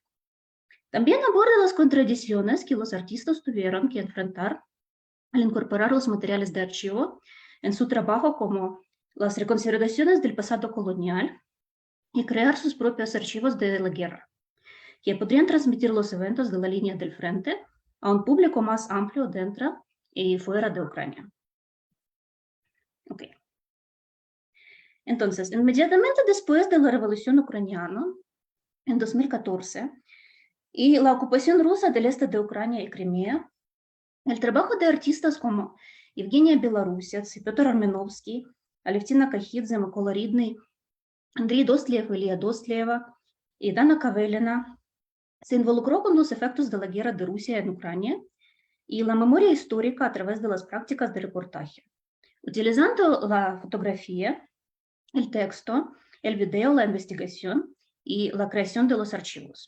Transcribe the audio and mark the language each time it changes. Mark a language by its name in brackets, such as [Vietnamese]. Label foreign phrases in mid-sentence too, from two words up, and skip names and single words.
[Spanish] También aborda las contradicciones que los artistas tuvieron que enfrentar al incorporar los materiales de archivo en su trabajo, como las reconsideraciones del pasado colonial y crear sus propios archivos de la guerra, que podrían transmitir los eventos de la línea del frente a un público más amplio dentro y fuera de Ucrania. Ok. Entonces, inmediatamente después de la Revolución Ucraniana, en 2014, y la ocupación rusa del este de Ucrania y Crimea, el trabajo de artistas como Evgenia Belarusets, Piotr Armenovsky, Alevtina Kahidze, Mykola Ridny, Andrei Dostliev, Ilya Dostlieva y Dana Kavelina se involucró con los efectos de la guerra de Rusia en Ucrania y la memoria histórica a través de las prácticas de reportaje, utilizando la fotografía, el texto, el video, la investigación y la creación de los archivos.